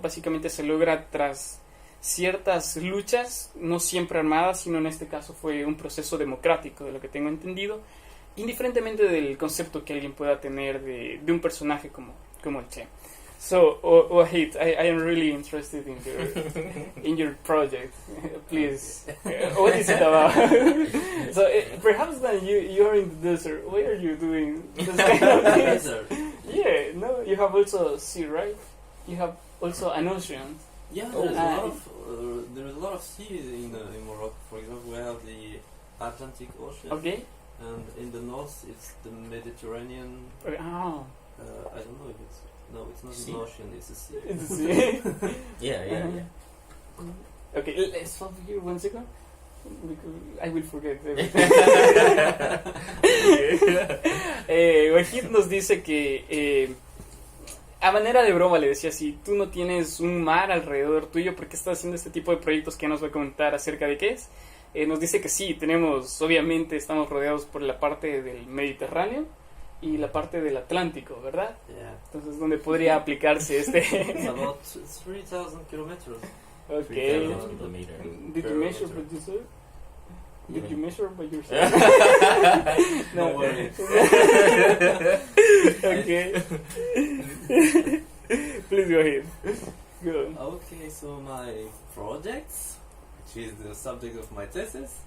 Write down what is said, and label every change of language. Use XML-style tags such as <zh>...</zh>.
<es>Básicamente se logra tras ciertas luchas, no siempre armadas, sino en este caso fue un proceso democrático, de lo que tengo entendido, indiferentemente del concepto que alguien pueda tener de un personaje como el Che.</es> <en>So, Wahid, I am really interested in your project. Please, what is it about? So, perhaps when you are in the desert, what are you doing? This kind of things? Desert. Yeah, no, you have also sea, right? You have also an ocean. Yeah, there is a lot of sea in Morocco. For example, we have the Atlantic Ocean, Okay. and in the north it's the Mediterranean. Oh, I don't know if it's not Sea? an ocean, it's a sea. it's the sea. Yeah. Okay, let's stop here 1 second. I will forget everything.</en> <es>Wahid nos dice que a manera de broma le decía, si tú no tienes un mar alrededor tuyo, ¿por qué estás haciendo este tipo de proyectos que nos va a comentar acerca de qué es? Nos dice que sí, obviamente estamos rodeados por la parte del Mediterráneo, y la parte del Atlántico, ¿verdad?</es> <en>Yeah.</en> <es>Entonces, ¿dónde podría aplicarse este?</es> <en>It's about 3,000 kilometers. Okay. 3,000 kilometers. Did you measure by yourself? Did you measure by yourself? Don't worry. Okay. Please go ahead. Go. Okay, so my projects, which is the subject of my thesis,</en>